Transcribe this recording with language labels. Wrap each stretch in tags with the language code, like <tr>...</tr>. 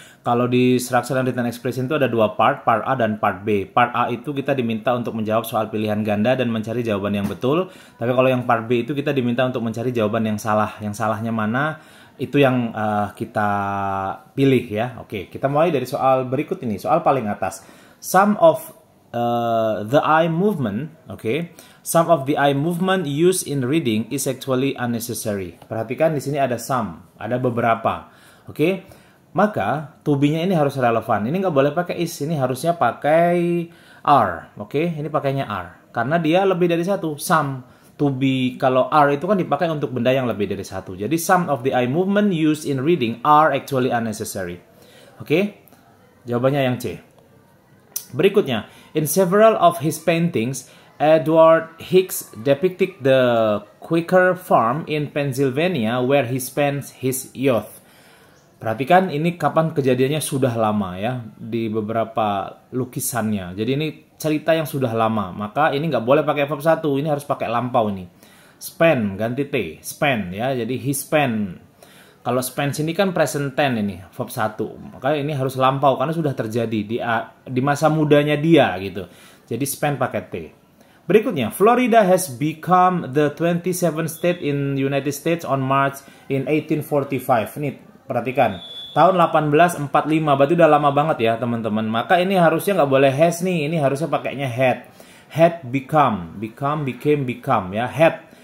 <id>Kalau di Structure and Written Expression itu ada dua part A dan part B. Part A itu kita diminta untuk menjawab soal pilihan ganda dan mencari jawaban yang betul. Tapi kalau yang part B itu kita diminta untuk mencari jawaban yang salah. Yang salahnya mana, itu yang kita pilih ya. Oke, kita mulai dari soal berikut ini, soal paling atas.</id> <en>Some of the eye movement, okay. Some of the eye movement used in reading is actually unnecessary.</en> <id>Perhatikan di sini ada some, ada beberapa, okay. Maka to be-nya ini harus relevan. Ini nggak boleh pakai is, ini harusnya pakai are, okay. Ini pakainya are, karena dia lebih dari satu. Some, to be, kalau are itu kan dipakai untuk benda yang lebih dari satu.</id> <en>Jadi some of the eye movement used in reading are actually unnecessary, okay.</en> <id>Jawabannya yang C.</id> <en>Berikutnya, in several of his paintings, Edward Hicks depicted the Quaker farm in Pennsylvania where he spent his youth.</en> <id>Perhatikan ini kapan kejadiannya, sudah lama ya, di beberapa lukisannya. Jadi ini cerita yang sudah lama, maka ini nggak boleh pakai verb 1, ini harus pakai lampau nih. Spend, ganti T, spend ya, jadi he spent. Kalau spend sini kan present tense ini, verb 1. Maka ini harus lampau karena sudah terjadi di masa mudanya dia gitu. Jadi spend pakai T.</id> <en>Berikutnya, Florida has become the 27th state in United States on March in 1845.</en> <id>Ini perhatikan, tahun 1845, berarti udah lama banget ya teman-teman. Maka ini harusnya nggak boleh has nih, ini harusnya pakainya had. Had become, become ya, had.</id>